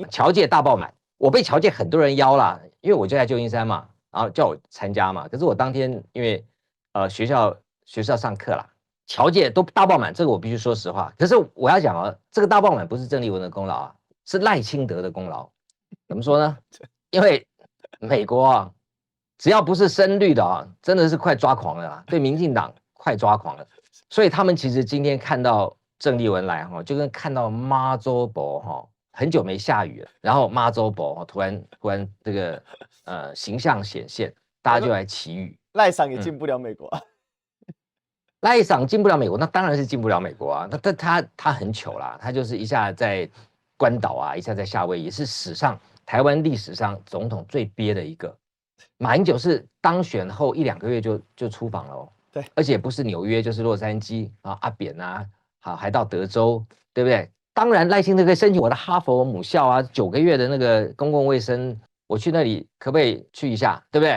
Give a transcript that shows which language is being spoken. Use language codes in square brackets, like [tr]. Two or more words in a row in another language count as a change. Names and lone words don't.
[zh] 僑界大爆滿，我被僑界很多人邀啦，因為我就在舊金山嘛，然後叫我參加嘛。可是我當天因為學校上課啦，僑界都大爆滿，這個我必須說實話。可是我要講這個大爆滿不是鄭麗文的功勞啊，是賴清德的功勞。怎麼說呢？因為美國只要不是深綠的真的是快抓狂了，對民進黨快抓狂了。所以他們其實今天看到鄭麗文來就跟看到媽祖婆很久沒下雨了，然後媽祖婆突然這個形象顯現，大家就來祈雨。賴桑也進不了美國賴桑進不了美國，那當然是進不了美國啊。那他很糗啦，他就是一下在關島一下在夏威夷，是台灣歷史上總統最憋的一個。馬英九是當選後1、2個月就出訪了對，而且不是紐約就是洛杉磯阿扁還到德州，對不對？當然賴清德可以申請我的哈佛母校9個月的那個公共衛生，我去那裡可不可以去一下，對不對？